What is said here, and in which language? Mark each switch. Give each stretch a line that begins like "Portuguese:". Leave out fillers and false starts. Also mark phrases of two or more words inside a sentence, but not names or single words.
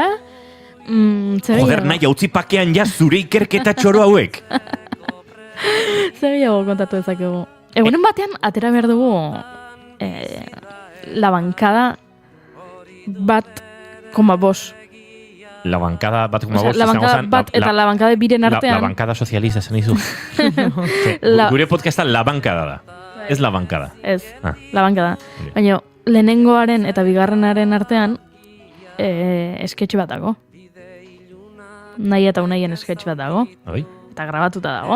Basque: Joder, Naia, utzi pakean ja zure ikerketa txoro hauek. Zer gehiago kontatu dezakegu. Egunen batean, atera behar dugu la bancada bat koma bos. La bancada bat koma bos. La bancada bat eta la bancada biren artean.
Spanish: La bancada socialista
Basque: zen izu. Gure podcasta la bancada da. Ez la bancada. Ez, la bancada. Baina, lehenengoaren eta bigarrenaren artean sketch bat dago. Nahi eta Unaien sketch bat dago. Bai. Eta grabatuta dago.